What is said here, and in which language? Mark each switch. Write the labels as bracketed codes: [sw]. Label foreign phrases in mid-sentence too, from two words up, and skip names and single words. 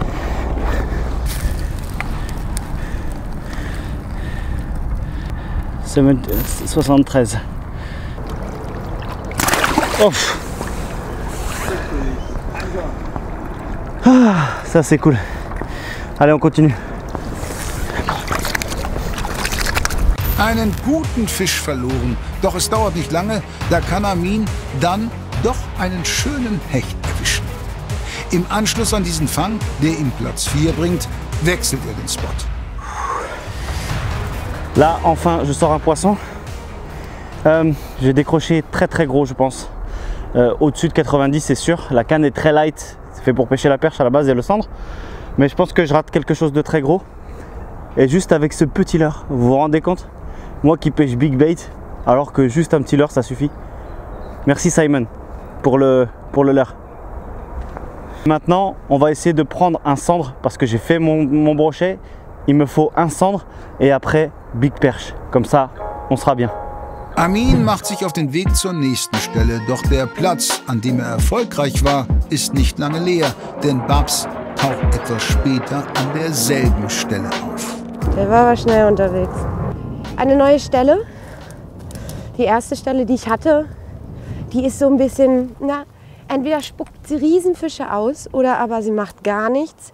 [fr] C'est 73. Ouf. Ah, ça c'est cool. Allez, on continue. [de] Einen guten Fisch verloren, doch es dauert nicht lange, da kann Armin dann doch einen schönen Hecht erwischen. Im Anschluss an diesen Fang, der ihm Platz 4 bringt, wechselt er den Spot. [fr] Là, enfin, je sors un poisson. J'ai décroché très gros, je pense. Au-dessus de 90, c'est sûr. La canne est très light. C'est fait pour pêcher la perche à la base et le cendre. Mais je pense que je rate quelque chose de très gros. Et juste avec ce petit leurre, vous vous rendez compte? Moi qui pêche [en] big bait, [fr] alors que juste un petit leurre, ça suffit. Merci Simon pour le leurre. Maintenant, on va essayer de prendre un cendre parce que j'ai fait mon brochet. Il me faut un cendre et après big perche. Comme ça, on sera bien. [de] Armin macht sich auf den Weg zur nächsten Stelle, doch der Platz, an dem er erfolgreich war, ist nicht lange leer, denn Babs taucht etwas später an derselben Stelle auf. Der war aber schnell unterwegs. Eine neue Stelle. Die erste Stelle, die ich hatte, die ist so ein bisschen, na, entweder spuckt sie Riesenfische aus oder aber sie macht gar nichts.